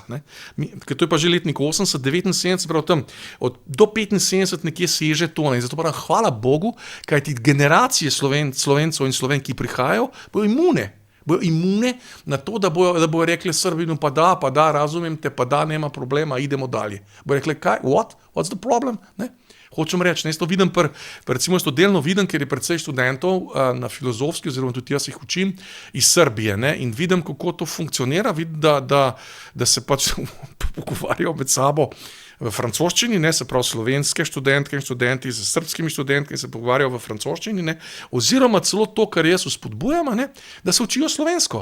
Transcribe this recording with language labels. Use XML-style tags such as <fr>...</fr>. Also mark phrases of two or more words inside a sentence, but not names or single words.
<sl>Ker to je pa že letnik 80, 79, prav tam, do 75 nekje seže to. In zato pravim, hvala Bogu, kajti generacije Slovencev in Slovenk, ki prihajajo, bojo imune na to, da bojo rekli Srbinu, pa da, razumem te, pa da,</sl> <sr>nema problema, idemo dalje.</sr> <sl>Bojo rekli, kaj,</sl> <en>what's the problem?</en> <sl>Ne? Hočem reči, jaz to vidim, recimo jaz to delno vidim, ker je precej študentov na filozofski, oziroma tudi jaz jih učim iz Srbije, ne? In vidim, kako to funkcionira, vidim, da se pač pogovarjajo med sabo v francoščini, ne, se pravi slovenske študentke in študenti z srbskimi študentki se pogovarjajo v francoščini, ne, oziroma celo to, kar jaz vzpodbujam, ne, da se učijo slovensko.</sl>